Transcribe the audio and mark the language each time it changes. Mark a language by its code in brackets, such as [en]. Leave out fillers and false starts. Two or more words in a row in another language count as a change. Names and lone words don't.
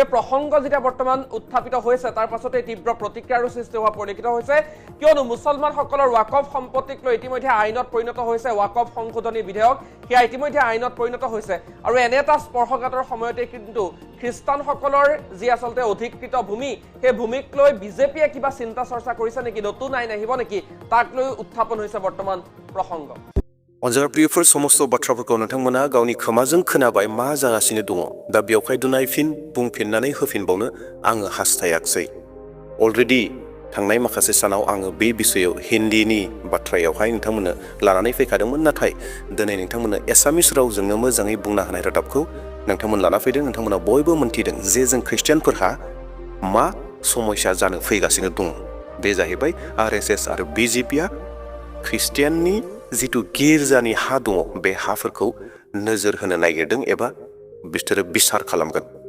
[as] এই প্ৰসংগ যেতিয়া বৰ্তমান উত্থাপিত হৈছে তাৰ পাছতে তীব্ৰ প্ৰতিক্ৰিয়াৰ সৃষ্টি হোৱা পৰিলক্ষিত হৈছে কিয়নো মুছলমানসকলৰ ৱাকফ সম্পত্তিক লৈ ইতিমধ্যে আইনত পৰিণত হৈছে ৱাকফ সংশোধনী বিধেয়ক সেয়া ইতিমধ্যে আইনত পৰিণত হৈছে আৰু এনে এটা স্পৰ্শকাতৰ সময়তে কিন্তু খ্ৰীষ্টানসকলৰ যি আচলতে অধিকৃত ভূমি সেই ভূমিক লৈ বিজেপিয়ে কিবা চিন্তা চৰ্চা কৰিছে নেকি নতুন আইন আহিব নেকি তাক লৈ উত্থাপন হৈছে বৰ্তমান প্ৰসংগ [brx] अनजाग्रा प्रियफोर समस्त बाथ्राफोरखौ नोंथांमोना गावनि खोमाजों खोनाबाय मा जागासिनो दङ दा बेवहाय दुनायफिन बुंफिननानै होफिनबावनो आङो हास्थायाखसै अलरेडि थांनाय माखासे सानाव आङो बे बिषयाव हिन्दीनि बाथ्रायावहाय नोंथांमोननो लानानै फैखादोंमोन नाथाय दिनै नोंथांमोननो एसामिस रावजोंनो मोजाङै बुंना होनाय रादाबखौ नोंथांमोन लाना फैदों नोंथांमोना बयबो मोनथिदों जे जों ख्रिस्टियानफोरहा मा समस्या जानो फैगासिनो दङ बे जाहैबाय RSS आरो BJPआ ख्रिस्टियाननि जितु गिर्जानि हा दङ बे हाफोरखौ नोजोर होनो नागिरदों एबा बिसोरो बिसार खालामगोन